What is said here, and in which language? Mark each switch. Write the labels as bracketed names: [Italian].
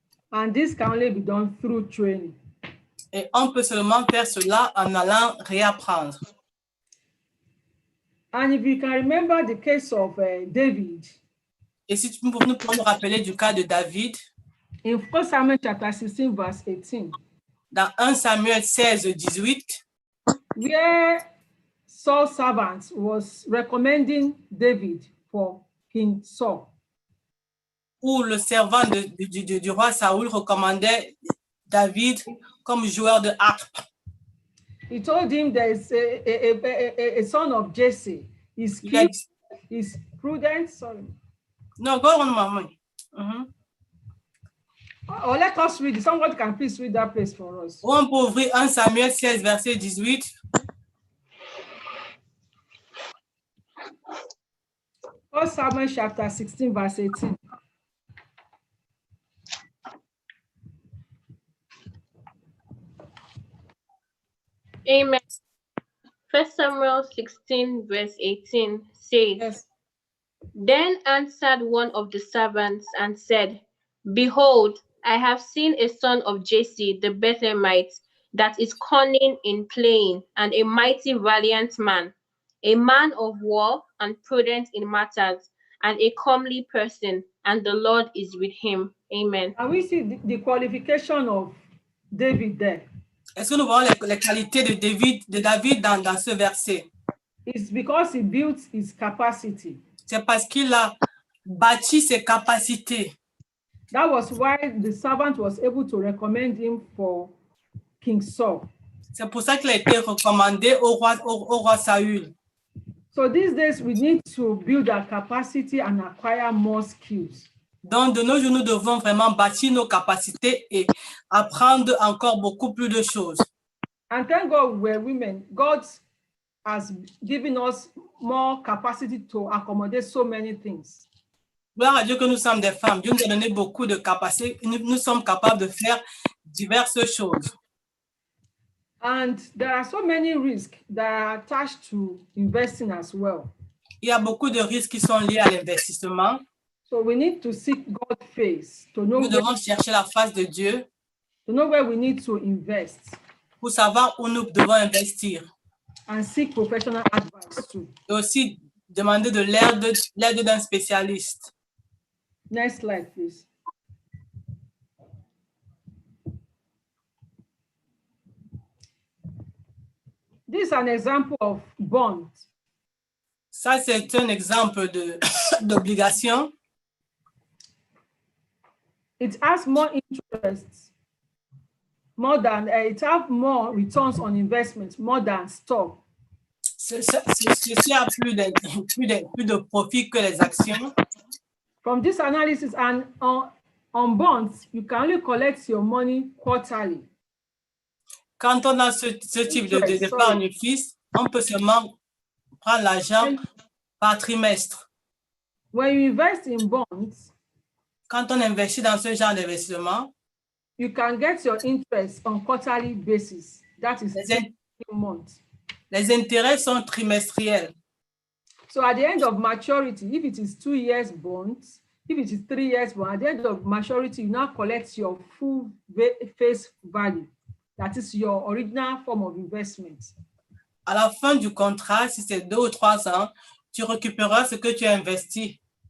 [English] And this can only be done through training. [French] Et on peut seulement faire cela en allant réapprendre. [English] And if you can remember the case of David, [French] Et si nous pouvons nous rappeler du cas de David, [English] in 1 Samuel chapter 16, verse 18, [French] dans 1 Samuel 16, 18, [English] where Saul's servant was recommending David for King Saul. [French] où le servant du roi Saoul recommandait David comme joueur de harpe. [English] He told him there is a son of Jesse. He's [French] Il a [English] skilled, [French] dit, [English] he's prudent. Sorry. no, go on, maman. Mhm. Or let us read it. Somebody can please read that place for us. [French] On peut ouvrir 1 Samuel 16, verset 18. [English] First Samuel chapter 16, verse 18. Amen. 1 Samuel 16, verse 18 says, Yes. Then answered one of the servants and said, Behold, I have seen a son of Jesse the Bethlehemite that is cunning in playing, and a mighty valiant man, a man of war and prudent in matters, and a comely person, and the Lord is with him. Amen. And we see the qualification of David there. [French] Est-ce que nous voyons les qualités de David dans ce verset? [English] It's because he built his capacity. [French] C'est parce qu'il a bâti ses capacités. [English] That was why the servant was able to recommend him for King Saul. [French] C'est pour ça qu'il a été recommandé au roi Saül. [English] So these days, we need to build our capacity and acquire more skills. [French] Donc, de nos jours, nous devons vraiment bâtir nos capacités et apprendre encore beaucoup plus de choses. [English] And thank God we're women. God has given us more capacity to accommodate so many things. [French] Gloire à Dieu que nous sommes des femmes. Dieu nous a donné beaucoup de capacités. Nous sommes capables de faire diverses choses. [English] And there are so many risks that are attached to investing as well. [French] Il y a beaucoup de risques qui sont liés à l'investissement. [English] So we need to seek God's face to know, [French] Nous devons chercher la face de Dieu [English] where we need to invest [French] pour savoir où nous devons investir. [English] and seek professional advice too. [French] Et aussi demander de l'aide d'un spécialiste. [English] Next slide, please. This is an example of bond. [French] Ça, c'est un exemple d'obligation. [English] It has more interest, more than it has more returns on investment, more than stock. [French] Ceci a plus de profit que les actions. [English] From this analysis and on bonds, you can only collect your money quarterly. [French] Quand on a ce type d'épargne fixe, on peut seulement prendre l'argent par trimestre. [English] When you invest in bonds, [French] Quand on investit dans ce genre d'investissement, [English] you can get your interest on quarterly basis. That is [French] Les [English] 2 months. [French] les intérêts sont trimestriels. [English] So at the end of maturity, if it is 2 years bonds, if it is 3 years bond, at the end of maturity, you now collect your full face value. That is your original form of investment. [French] À la fin du contrat, si c'est 2 ou 3 ans, tu récupéreras ce que tu as investi.